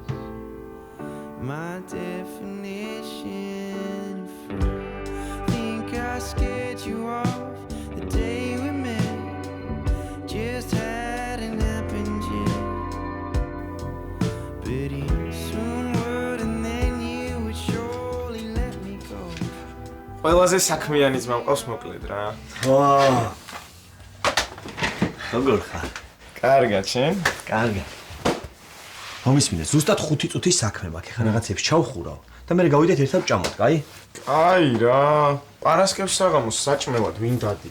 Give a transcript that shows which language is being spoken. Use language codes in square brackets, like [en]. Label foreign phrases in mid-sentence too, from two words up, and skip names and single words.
[en] My definition of free. Think I scared you off the day we met. Just hadn't happened yet. But you soon would, and then you would surely let me go. [ka] ყველაზე საქმიანი ძმა მყავს მოკლედ რა. როგორ ხარ? კარგად, შენ? კარგი. მომისმინე, ზუსტად 5 წუთის საქმე მაქვს. ეხლა რაღაცებს ჩავხურავ და მე გავიდეთ ერთად ჭამოთ, კაი? აი რა, პარასკევს საღამოს საჭმელად ვინ დადის?